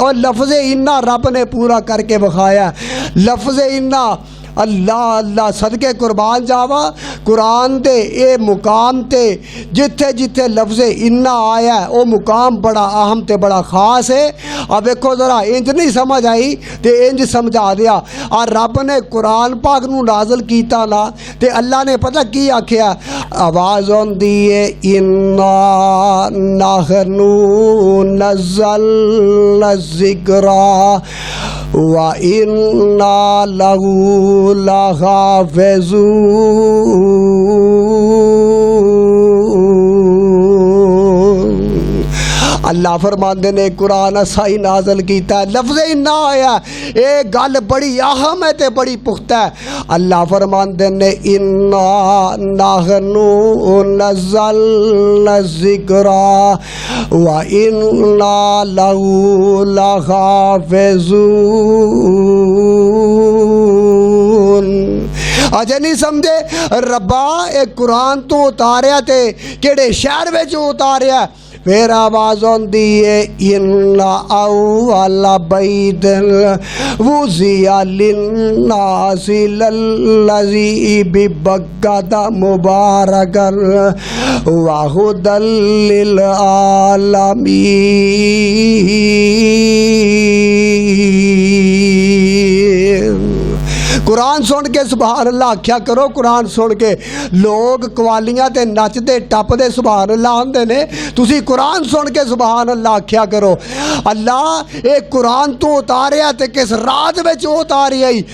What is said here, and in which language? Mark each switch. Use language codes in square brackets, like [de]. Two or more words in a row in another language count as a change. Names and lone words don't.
[pa] اور لفظ اِنّا رب نے پورا کر کے وکھایا۔ لفظ اِنّا اللہ اللہ صدقے قربان جاواں، قرآن دے اے مقام تے جتھے جتھے لفظ اِنّا آیا ہے او مقام بڑا اہم تے بڑا خاص ہے. [ur] اب دیکھو ذرا اِنج نہیں سمجھ آئی تو اِنج سمجھا دیا. [pa] اور رب نے قرآن پاک نوں نازل کیتا نا تے اللہ نے پتا کی آکھیا، آواز آؤندی ہے [ar] إنا نحن نزلنا الذكر وإنا له لحافظون. [pa] اللہ فرماتے نے قرآن اساں ہی نازل کیتا ہے. لفظ اِنّا آیا اے گل بڑی اہم ہے تے بڑی پختہ ہے. اللہ فرماتے نے [ar] إنا نحن نزلنا الذكر وإنا له لحافظون. [pa] اجے نہیں سمجھے ربّا اک قرآن تو اتاریا تے کیہڑے شہر وچ اتاریا. فیر آواز آؤندی ہے [ar] إن أول بيت وضع للناس للذي ببكة مباركا وهدى للعالمين. [pa] قرآن سن کے [ar] سبحان الله [pa] آکھیا کرو۔ قرآن سن کے لوک قوالیاں تے نچتے ٹپدے [ar] سبحان الله [pa] آندے نے، تسی قرآن سن کے [ar] سبحان الله [pa] آکھیا کرو. اللہ اک قرآن تو اتاریا تے کس رات وچ اتاریا ہی.